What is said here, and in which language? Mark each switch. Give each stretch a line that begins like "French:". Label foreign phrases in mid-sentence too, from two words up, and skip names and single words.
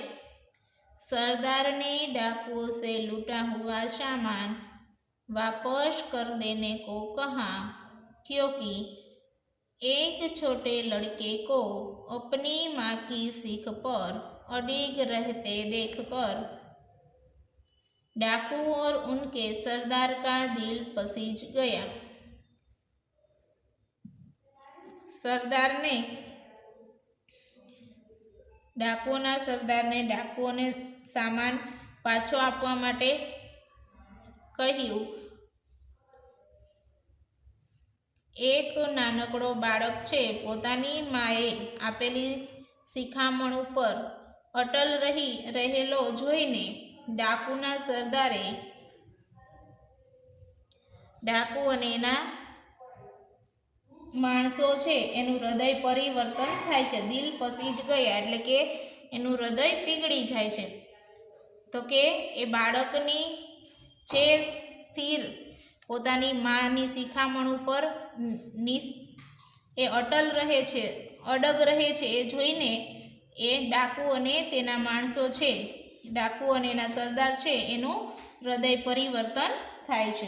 Hindi: सरदार ने डाकुओं से लूटा हुआ सामान वापस कर देने को कहा क्योंकि एक छोटे लड़के को अपनी माँ की सीख पर अडिग रहते देखकर डाकू और उनके सरदार का दिल पसीज गया।
Gujarati: સરદારને ડાકુઓને સામાન પાછો આપવા માટે કહ્યું। એક નાનકડો બાળક છે પોતાની માએ આપેલી શિખામણ ઉપર અટલ રહેલો જોઈને ડાકૂના સરદારે ડાકૂ અને એના માણસો છે એનું હૃદય પરિવર્તન થાય છે।
Hindi: दिल पसीज गया
Gujarati: એટલે કે એનું હૃદય પીગળી જાય છે? તો કે એ બાળકની જે સ્થિર પોતાની માની શિખામણ ઉપર એ અટલ રહે છે, અડગ રહે છે, એ જોઈને એ ડાકુ અને તેના માણસો છે, ડાકુ અને એના સરદાર છે, એનું હૃદય પરિવર્તન થાય છે.